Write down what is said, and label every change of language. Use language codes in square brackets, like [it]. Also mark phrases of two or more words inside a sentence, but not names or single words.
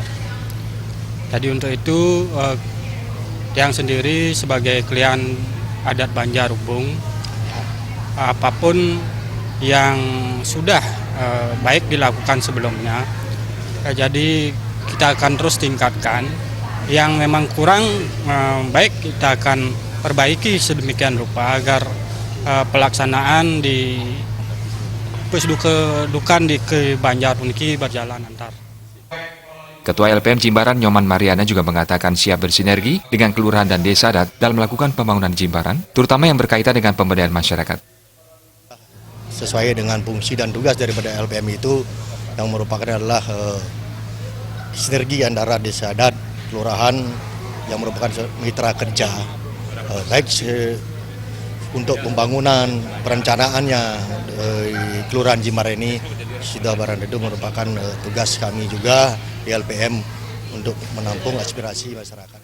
[id] Jadi untuk itu, Tiang sendiri sebagai kelian adat Banjar Ubung, apapun yang sudah baik dilakukan sebelumnya, jadi kita akan terus tingkatkan. Yang memang kurang baik kita akan perbaiki sedemikian rupa agar pelaksanaan di Pusdukan di Banjar Uniki berjalan antar. Ketua LPM Jimbaran Nyoman Mariana juga mengatakan siap bersinergi dengan kelurahan dan desa adat dalam melakukan pembangunan Jimbaran, terutama yang berkaitan dengan pemberdayaan masyarakat. Sesuai dengan fungsi dan tugas daripada LPM itu yang merupakan adalah sinergi antara desa adat, kelurahan yang merupakan mitra kerja, baik untuk pembangunan perencanaannya Kelurahan Jimbaran ini sudah barang itu merupakan tugas kami juga di LPM untuk menampung aspirasi masyarakat.